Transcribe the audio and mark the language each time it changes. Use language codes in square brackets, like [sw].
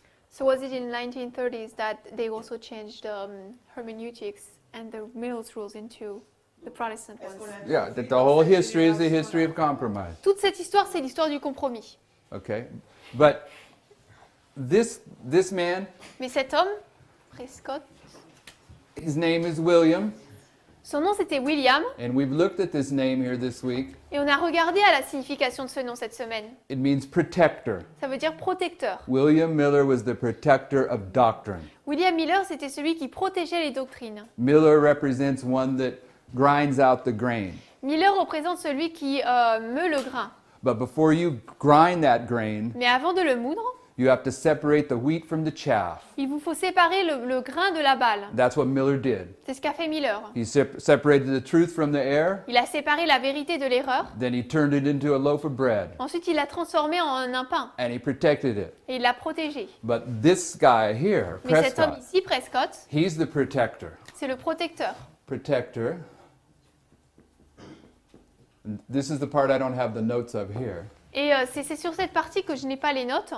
[en] So was it in 1930s that they also changed hermeneutics and the Mills rules into the Protestant [fr] Est-ce qu'on [en] ones? [fr] a [en] Yeah, [fr] dit [en] that the [fr] dans [en] whole [fr] cette [en] history is the history [fr] génération-là? [en] of compromise. [fr] Toute cette histoire, c'est l'histoire du compromis. [en] Okay? But this man, [fr] Mais cet homme, Prescott, [en] his name is William, [fr] son nom c'était William, [en] and we've looked at this name here this week. [fr] et on a regardé à la signification de ce nom cette semaine. [en] It means protector. [fr] Ça veut dire protecteur. [en] William Miller was the protector of doctrine. [fr] William Miller, c'était celui qui protégeait les doctrines. [en] Miller represents one that grinds out the grain. [fr] Miller représente celui qui meut le grain. [en] But before you grind that grain, [fr] Mais avant de le moudre, [en] you have to separate the wheat from the chaff. [fr] il vous faut séparer le grain de la balle. [en] That's what Miller did. [fr] C'est ce qu'a fait Miller. [en] He separated the truth from the error, [fr] Il a séparé la vérité de l'erreur. [en] then he turned it into a loaf of bread, [fr] Ensuite, il l'a transformé en un pain [en] and he protected it. [fr] et il l'a protégé. [en] But this guy here, [fr] Mais cet homme [en] Prescott, [fr] ici, Prescott, [en] he's the protector. [fr] c'est le protecteur. [en] Protector. And this is the part I don't have the notes of here. [fr] Et c'est sur cette partie que je n'ai pas les notes.